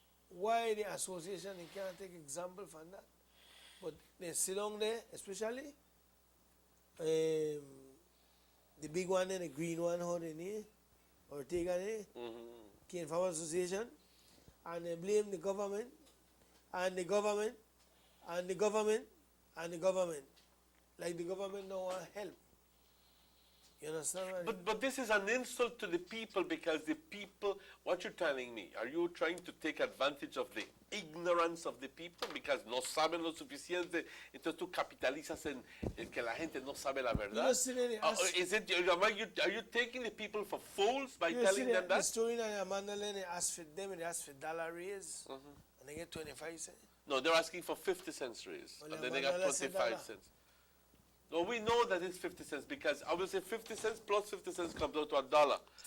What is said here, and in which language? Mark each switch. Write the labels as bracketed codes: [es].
[en] Why the association they can't take example from that? But they sit down there, especially the big one and the green one, how they name, Ortega name, Cane Farmers Association, and they blame the government, and the government, and the government, and the government. Like the government don't want help. You understand what I mean? But this is an insult to the people, because the people, what you're telling me, are you trying to take advantage of the ignorance of the people? [es] Because no saben lo suficiente, entonces tú capitalizas en que la gente no sabe la verdad? [en] Are you taking the people for fools by telling them that? The story that Amanda Lenny asked for them, they asked for $1 raise, and they get 25 cents. No, they're asking for 50 cents raise, Well, and then they got 25 cents. No, we know that it's 50 cents, because obviously 50 cents plus 50 cents comes out to $1.